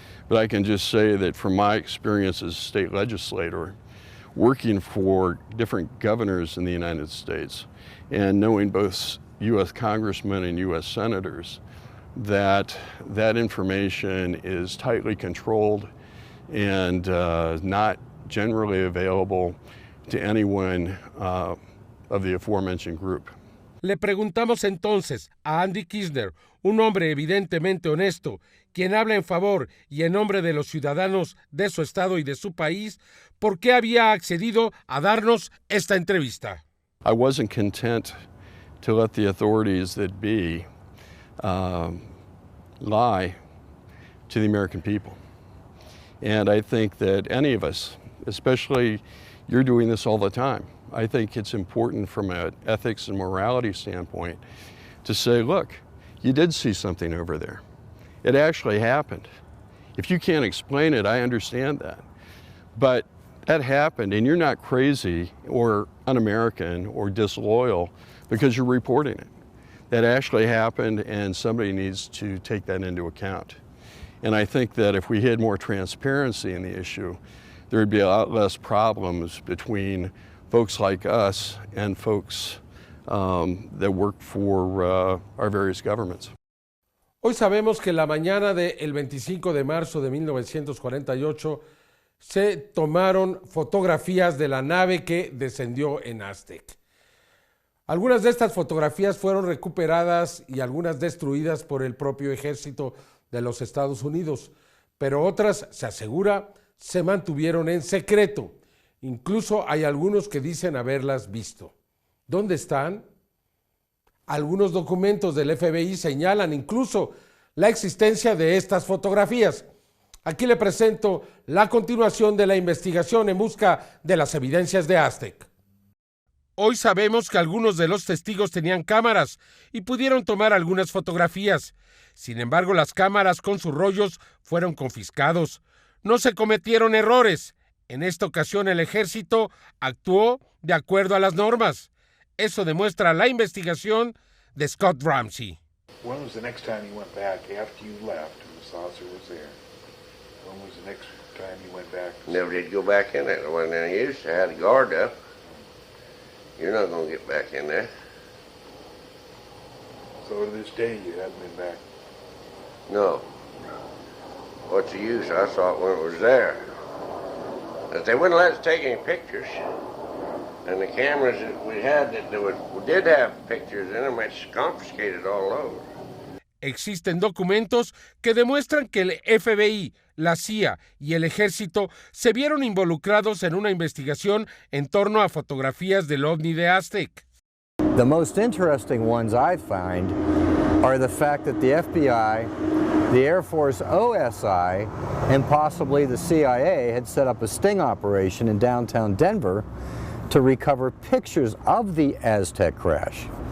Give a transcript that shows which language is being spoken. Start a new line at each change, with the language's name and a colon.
English: But I can just say that from my experience as a state legislator, working for different governors in the United States and knowing both U.S. congressmen and U.S. senators, that information is tightly controlled and not generally available to anyone of the aforementioned group.
Spanish: Le preguntamos entonces a Andy Kirchner, un hombre evidentemente honesto, quien habla en favor y en nombre de los ciudadanos de su estado y de su país, por qué había accedido a darnos esta entrevista.
English: I wasn't content to let the authorities that be lie to the American people. And I think that any of us, especially you're doing this all the time, I think it's important from an ethics and morality standpoint to say, look, you did see something over there. It actually happened. If you can't explain it, I understand that. But that happened, and you're not crazy or un-American or disloyal because you're reporting it. That actually happened, and somebody needs to take that into account. And I think that if we had more transparency in the issue, there would be a lot less problems between folks like us and folks that work for our various governments.
Spanish: Hoy sabemos que la mañana del 25 de marzo de 1948 se tomaron fotografías de la nave que descendió en Aztec. Algunas de estas fotografías fueron recuperadas y algunas destruidas por el propio ejército de los Estados Unidos, pero otras, se asegura, se mantuvieron en secreto. Incluso hay algunos que dicen haberlas visto. ¿Dónde están? Algunos documentos del FBI señalan incluso la existencia de estas fotografías. Aquí le presento la continuación de la investigación en busca de las evidencias de Aztec. Hoy sabemos que algunos de los testigos tenían cámaras y pudieron tomar algunas fotografías. Sin embargo, las cámaras con sus rollos fueron confiscados. No se cometieron errores. En esta ocasión el ejército actuó de acuerdo a las normas. Eso demuestra la investigación de Scott Ramsey.
English: When was the next time you went back after you left and the saucer was there? When was the next time you went back? Never did go back in there. There wasn't any use. I had a guard up. You're not going to get back in there. So to this day you haven't been back? No. What's the use? I saw it when it was there. But they wouldn't let us take any pictures. And the cameras that we had that did have pictures in them, it's confiscated all over.
Spanish: Existen documentos que demuestran que el FBI, la CIA y el ejército se vieron involucrados en una investigación en torno a fotografías del ovni de Aztec.
English: The most interesting ones I find are the fact that the FBI, the Air Force OSI, and possibly the CIA had set up a sting operation in downtown Denver to recover pictures of the Aztec crash.